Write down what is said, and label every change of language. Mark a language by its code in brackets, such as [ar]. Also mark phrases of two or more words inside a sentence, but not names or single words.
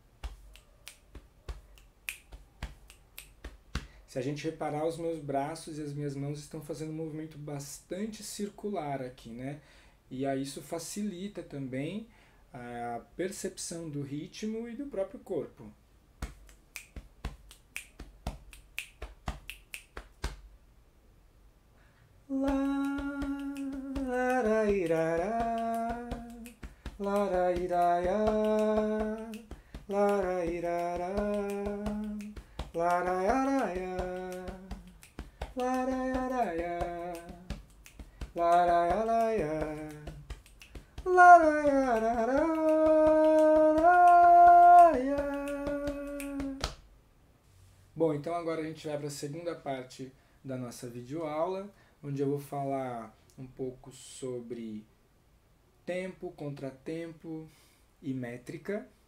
[pt] Se a gente reparar, os meus braços e as minhas mãos estão fazendo um movimento bastante circular aqui, né? E aí isso facilita também a percepção do ritmo e do próprio corpo. Larairará, larairaiá, larairará, laraiaraiá, laraiaraiá, laraiaraiá, laraiarará. Bom, então agora a gente vai para a segunda parte da nossa videoaula, onde eu vou falar um pouco sobre tempo, contratempo e métrica.